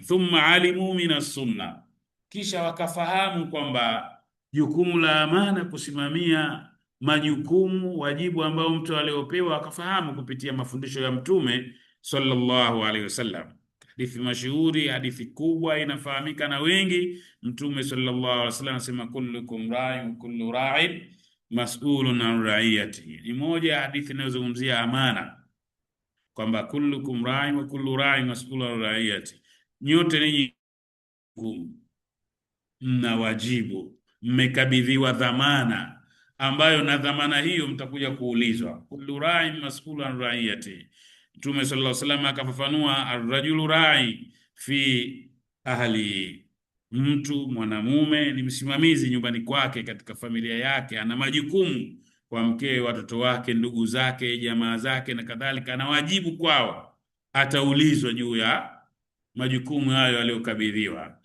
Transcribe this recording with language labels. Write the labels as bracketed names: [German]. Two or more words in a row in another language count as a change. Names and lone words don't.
[Arabic] ثم علم من السنة, [Swahili] kisha wakafahamu kwamba jukumu la amana kusimamia majukumu, wajibu ambao mtu aliopewa, akafahamu kupitia mafundisho ya Mtume [Arabic] صلى الله عليه وسلم. [Swahili] Hadithi mashuhuri, hadithi kubwa inafahamika na wengi. Mtume [Arabic] صلى الله عليه وسلم [Swahili] anasema [Arabic] كلكم راع وكل راع مسؤول عن رعيته. [Swahili] Ni moja ya hadithi inayozungumzia amana kwamba [Arabic] كلكم راع وكل راع مسؤول عن رعيته, [Swahili] nyote ninyi mna wajibu, mmekabidhiwa dhamana ambayo na dhamana hiyo mtakuja kuulizwa. [Arabic] كل راع مسؤول عن رعيته. [Swahili] Mtume [Arabic] صلى الله عليه وسلم [Swahili] akafafanua, [Arabic] الرجل راع في أهلي, [Swahili] mtu mwanamume ni msimamizi nyumbani kwake, katika familia yake, ana majukumu kwa mkewe, watoto wake, ndugu zake, jamaa zake na kadhalika, ana wajibu kwao, ataulizwa juu ya majukumu hayo aliyokabidhiwa.